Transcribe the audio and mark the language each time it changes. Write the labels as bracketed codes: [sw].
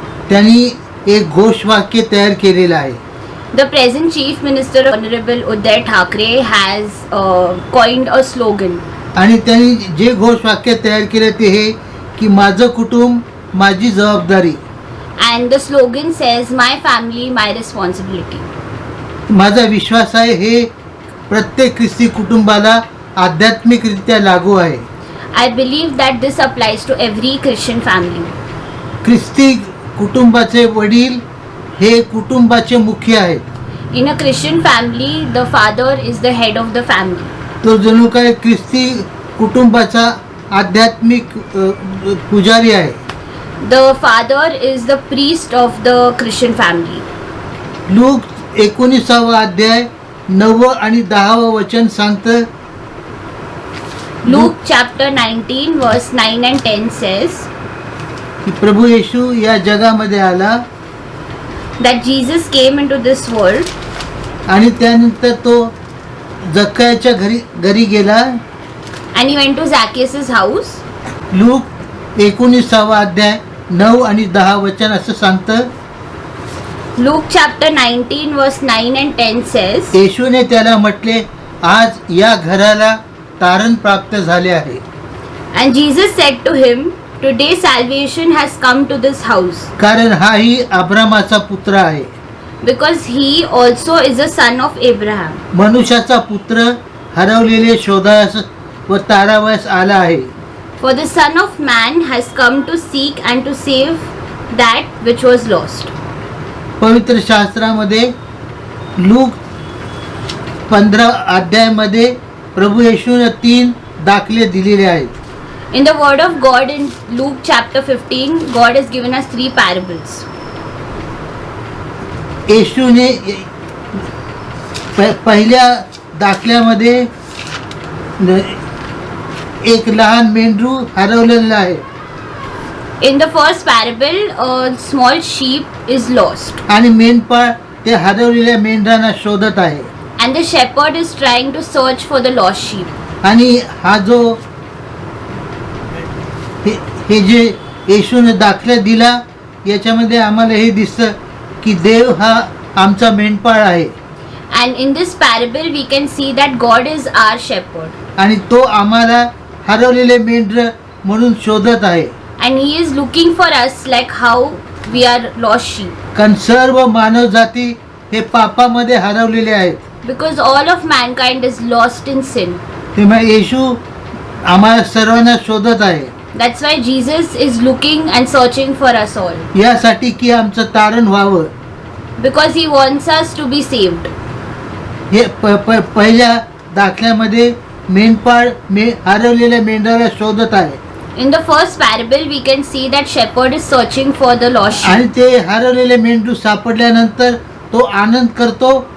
[mr] त्यांनी एक घोषवाक्य तयार केलेलं आहे. [en] The present Chief Minister, Honorable Uday Thackeray, has coined a slogan. [mr] आणि त्यांनी जे घोषवाक्य तयार केले ते हे की माझं कुटुंब माझी जबाबदारी. [en] And the slogan says, my family, my responsibility. [mr] माझा विश्वास आहे हे प्रत्येक ख्रिस्ती कुटुंबाला आध्यात्मिकरित्या लागू आहे. [en] I believe that this applies to every Christian family. [mr] ख्रिस्ती कुटुंबाचे वडील हे कुटुंबाचे मुख्य आहेत. [en] In a Christian family, the father is the head of the family. [mr] तो जणू काय ख्रिस्ती कुटुंबाचा आध्यात्मिक पुजारी आहे. [en] The father is the priest of the Christian family. [mr] Look 19 अध्याय 9 आणि 10 वचन सांगतं. [en] Luke chapter 19 verse 9 and 10 says [mr] की प्रभू येशू या जगामध्ये आला [en] that Jesus came into this world [mr] आणि त्यानंतर तो जक्कायाच्या घरी गेला. [en] and he went to Zacchaeus' house. [mr] Look 19 अध्याय 9 आणि 10 वचन असं सांगतं. [en] Luke chapter 19 verse 9 and 10 says, [mr] येशूने त्याला म्हटले, आज या घराला तारण प्राप्त झाले आहे. [en] and Jesus said to him, today salvation has come to this house, [mr] कारण हाही अब्रामाचा पुत्र आहे. [en] because he also is a son of Abraham. [mr] मनुष्याचा पुत्र हरवलेले शोधास व तारावयास आला आहे. [en] For the Son of Man has come to seek and to save that which was lost. [mr] पवित्र शास्त्रामध्ये लूक 15 अध्यायामध्ये प्रभू येशूने 3 दाखले दिलेले आहेत. [en] In the word of God in Luke chapter 15, God has given us 3 parables. [mr] येशूने पहिल्या दाखल्यामध्ये एक लहान मेंढरू हरवलेला आहे. [en] In the first parable, a small sheep is lost, [mr] आणि मेंढपाळ ते हरवलेल्या मेंढरांना शोधत आहे. [en] and the shepherd is trying to search for the lost sheep. [mr] आणि हा जो हे जे येशूने दाखला दिला याच्यामध्ये आम्हाला हे दिसतं की देव हा आमचा मेंढपाळ आहे. [en] And in this parable, we can see that God is our shepherd, [mr] आणि तो आम्हाला हरवलेले मेंढर म्हणून शोधत आहे. [en] and He is looking for us like how we are lost sheep. [mr] कारण सर्व मानव जाती हे पापामध्ये हरवलेले आहेत. [en] Because all of mankind is lost in sin. [mr] तेव्हा येशू आम्हाला सर्वांना शोधत आहे. [en] That's why Jesus is looking and searching for us all. [mr] यासाठी की आमचं तारण व्हावं. [en] Because He wants us to be saved. [mr] हे पहिल्या दाखल्यामध्ये मेंढपाळ हरवलेल्या मेंढराला शोधत आहे. [en] In the first parable, we can see that shepherd is searching for the lost sheep. [mr] आणि ते हरवलेले मेंढरू सापडल्यानंतर तो आनंद करतो